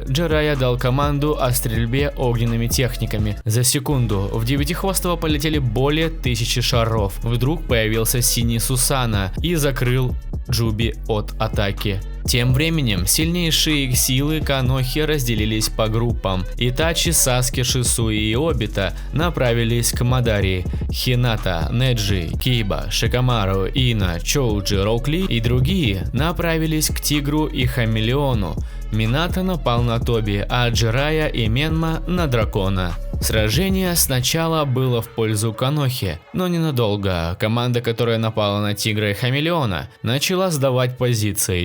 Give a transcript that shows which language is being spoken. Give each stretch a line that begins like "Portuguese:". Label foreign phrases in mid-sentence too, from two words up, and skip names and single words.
Russian: Джирая дал команду о стрельбе огненными техниками. За секунду в Девятихвостого полетели более 1000 шаров. Вдруг появился синий Сусана и закрыл Джуби от атаки. Тем временем сильнейшие силы Канохи разделились по группам. Итачи, Саски, Шисуи и Обита направились к Мадаре. Хината, Неджи, Киба, Шикамару, Ина, Чоуджи, Рокли и другие направились к Тигру и Хамелеону. Минато напал на Тоби, а Джирая и Менма на дракона. Сражение сначала было в пользу Канохи, но ненадолго. Команда, которая напала на Тигра и Хамелеона, начала сдавать позиции.